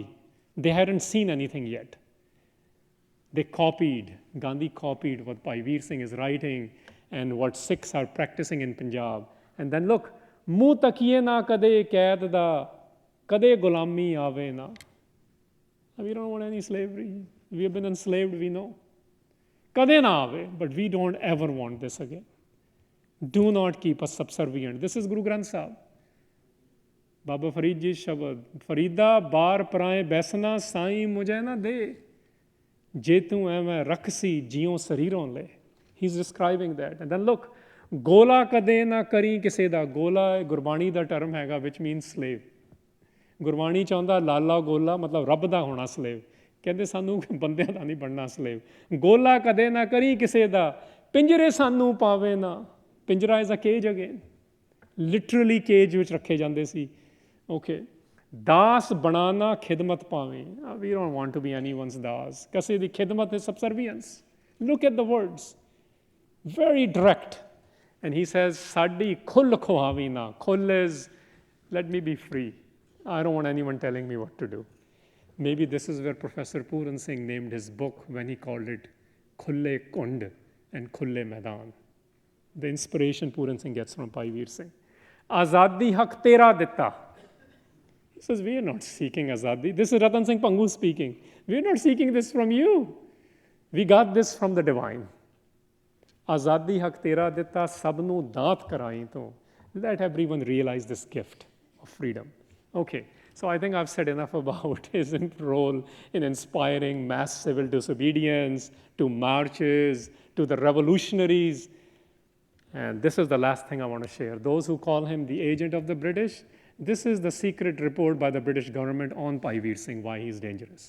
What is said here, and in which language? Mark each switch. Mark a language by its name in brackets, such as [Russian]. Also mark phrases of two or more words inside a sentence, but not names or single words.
[English] They hadn't seen anything yet. Gandhi copied what Bhai Vir Singh is writing and what Sikhs are practicing in Punjab. And then look, [Punjabi] ਮੂੰਹ ਤਕੀਏ ਨਾ ਕਦੇ ਕੈਦ ਦਾ ਕਦੇ ਗੁਲਾਮੀ ਆਵੇ ਨਾ [English] we don't want any slavery we have been enslaved we know [Punjabi] ਕਦੇ ਨਾ ਆਵੇ [English] but we don't ever want this again do not keep us subservient this is Guru Granth Sahib Baba Farid ji [Punjabi] ਸ਼ਬਦ ਫਰੀਦਾ ਬਾਰ ਪਰਾਏ ਬੈਸਨਾ ਸਾਈਂ ਮੁਝੇ ਨਾ ਦੇ ਜੇ ਤੂੰ ਐਵੇਂ ਰੱਖਸੀ ਜਿਉਂ ਸਰੀਰੋਂ ਲੈ [English] he's describing that and then look [Punjabi] ਗੋਲਾ ਕਦੇ ਨਾ ਕਰੀ ਕਿਸੇ ਦਾ ਗੋਲਾ ਗੁਰਬਾਣੀ ਦਾ ਟਰਮ ਹੈਗਾ [English] which means [Punjabi] slave ਗੁਰਬਾਣੀ ਚਾਹੁੰਦਾ ਲਾਲਾ ਗੋਲਾ ਮਤਲਬ ਰੱਬ ਦਾ ਹੋਣਾ slave ਕਹਿੰਦੇ ਸਾਨੂੰ ਬੰਦਿਆਂ ਦਾ ਨਹੀਂ ਬਣਨਾ slave ਗੋਲਾ ਕਦੇ ਨਾ ਕਰੀ ਕਿਸੇ ਦਾ ਪਿੰਜਰੇ ਸਾਨੂੰ ਪਾਵੇ ਨਾ ਪਿੰਜਰਾ [English] is a cage again literally cage [Punjabi] ਵਿੱਚ ਰੱਖੇ ਜਾਂਦੇ ਸੀ okay ਦਾਸ ਬਣਾਣਾ ਖਿਦਮਤ ਪਾਵੇ [English] we don't want to be anyone's [Punjabi] ਦਾਸ ਕਿਸੇ ਦੀ ਖਿਦਮਤ [English] is subservience look at the words very direct. And he says, [Punjabi] ਸਾਡੀ ਖੁੱਲ੍ਹ ਖੁਹਾਵੀਨਾ. [English] Khul is, let me be free. I don't want anyone telling me what to do. Maybe this is where Professor Puran Singh named his book when he called it Khulle Kund and Khulle Maidan. The inspiration Puran Singh gets from Bhai Vir Singh. [Punjabi] ਆਜ਼ਾਦੀ ਹੱਕ ਤੇਰਾ ਦਿੱਤਾ. [English] He says, we are not seeking azadi. This is Ratan Singh Pangu speaking. We are not seeking this from you. We got this from the divine. [Punjabi] ਆਜ਼ਾਦੀ ਹੱਕ ਤੇਰਾ ਦਿੱਤਾ ਸਭਨੂੰ ਦਾਤ ਕਰਾਈ ਤੋ. [English] Let everyone realize this gift of freedom. Okay. So I think I've said enough about his role in inspiring mass civil disobedience, to marches, to the revolutionaries. And this is the last thing I want to share. Those who call him the agent of the British, this is the secret report by the British government on Bhai Vir Singh, why he's dangerous.